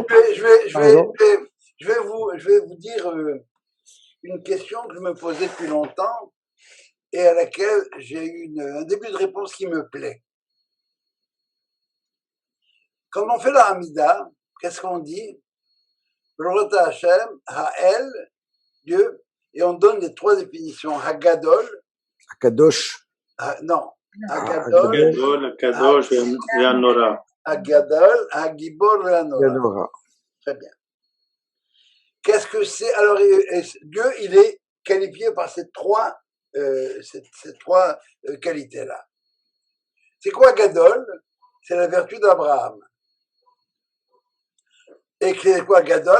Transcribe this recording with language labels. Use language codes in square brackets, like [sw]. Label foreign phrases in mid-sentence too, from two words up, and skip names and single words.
[fr] Je vais vous dire une question que je me posais depuis longtemps et à laquelle j'ai eu un début de réponse qui me plaît. Quand on fait la Hamida, qu'est-ce qu'on dit? [he] ברוך השם, האל, [fr] Dieu, et on donne les 3 définitions. Hagadol. Hakadosh. Non. Hagadol, Hakadosh et Hanora. Hagadol, Hagibor et Hanora. Très bien. Qu'est-ce que c'est? Alors, Dieu, il est qualifié par ces 3 qualités-là. C'est quoi Gadol? C'est la vertu d'Abraham. Et c'est quoi Gadol?